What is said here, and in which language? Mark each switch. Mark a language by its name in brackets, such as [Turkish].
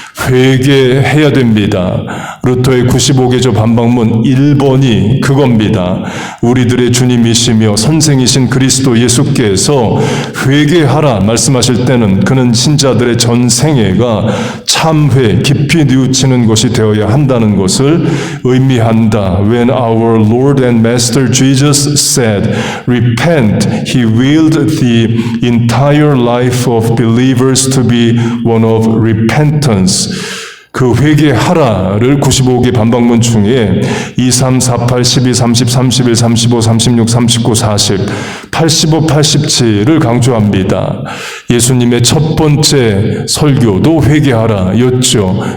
[Korean] 회개해야 됩니다. 루터의 95개조 반박문 1번이 그겁니다. 우리들의 주님이시며 선생이신 그리스도 예수께서 회개하라 말씀하실 때는 그는 신자들의 전 생애가 참회, 깊이 뉘우치는 것이 되어야 한다는 것을 의미한다. [English] When our Lord and Master Jesus said, repent, he willed the entire life of believers to be one of repentance. [Korean] 그 회개하라를 95개 반박문 중에 2, 3, 4, 8, 12, 30, 31, 35, 36, 39, 40, 85, 87을 강조합니다. 예수님의 첫 번째 설교도 회개하라 였죠.